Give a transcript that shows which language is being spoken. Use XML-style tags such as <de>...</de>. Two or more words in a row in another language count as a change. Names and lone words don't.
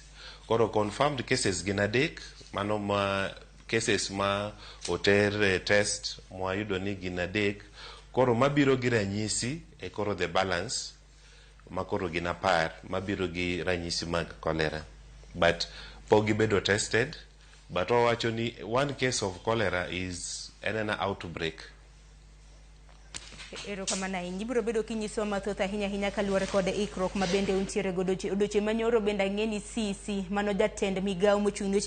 <luo>Koro</luo> <en>confirmed cases</en> <luo>gin adek, mano ma cases ma oter test mwayudo ni gin adek. Koro mabiro gi ranyisi e koro</luo> <en>the balance</en> <luo>makoro gin 10 mabiro gi ranyisi mag cholera, but pogi bedo tested, but owacho ni</luo> <en>one case of cholera is an outbreak.</en> <luo>Erokamana inya biro bedo kinyiso mathoth ahinya kaluwore kod ikruok ma bende untiere godo odiochieng' manyoro bende ang'eni CC mano jatend migawo mochung'</luo>